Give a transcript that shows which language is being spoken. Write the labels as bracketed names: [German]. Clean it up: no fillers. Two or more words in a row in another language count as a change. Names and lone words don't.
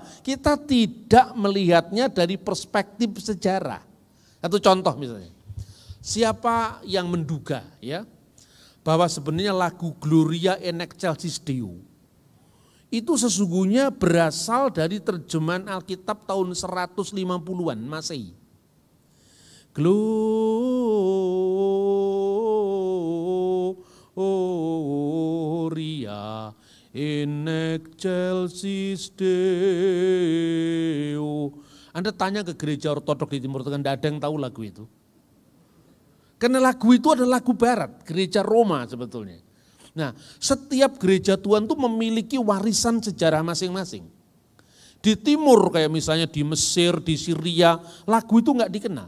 [Indonesian] Kita tidak melihatnya dari perspektif sejarah. Satu contoh misalnya. Siapa yang menduga ya bahwa sebenarnya lagu Gloria in Excelsis Deo itu sesungguhnya berasal dari terjemahan Alkitab tahun 150-an Masehi. [Latin] Gloria in excelsis Deo. [Indonesian] Anda tanya ke gereja ortodok di Timur Tengah, tidak ada yang tahu lagu itu. Karena lagu itu adalah lagu barat, gereja Roma sebetulnya. Nah, setiap gereja Tuhan itu memiliki warisan sejarah masing-masing. Di timur kayak misalnya di Mesir, di Syria, lagu itu enggak dikenal.